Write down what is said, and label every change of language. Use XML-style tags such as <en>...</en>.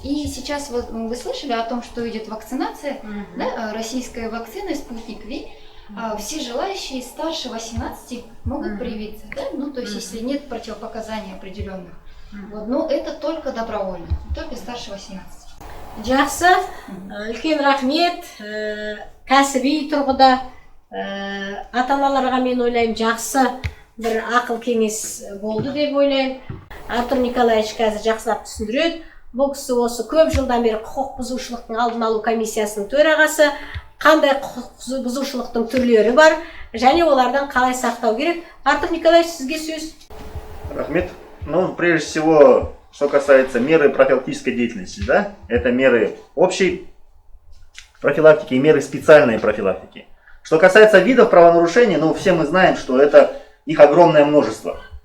<ru>И сейчас вы слышали о том, что идет вакцинация, да, российская вакцина «Спутник Ви». Все желающие старше 18 могут привиться, да? Ну, то есть, если нет противопоказаний определенных. Вот, но это только добровольно, только старше 18.</ru> <kk>Жақсы, үлкен рахмет. Кәсіби тұрғыда ата-аналарға мен ойлаймын жақсы бір ақыл кеңес болды деп ойлаймын. Артур Николаевич қазір жақсылап түсіндіреді. Бұл кісі осы көп жылдан бері құқық бұзушылықтың алдын алу комиссиясының төрағасы. Қандай құқық бұзушылықтың түрлері бар және олардан қалай сақтау керек? Артур Николаевич, сізге сөз. Рахмет.</kk> <ru>Ну, прежде всего, что касается меры профилактической деятельности, да, это меры общей профилактики и меры специальной профилактики. Что касается видов правонарушений, ну, все мы знаем, что это их огромное множество.</ru>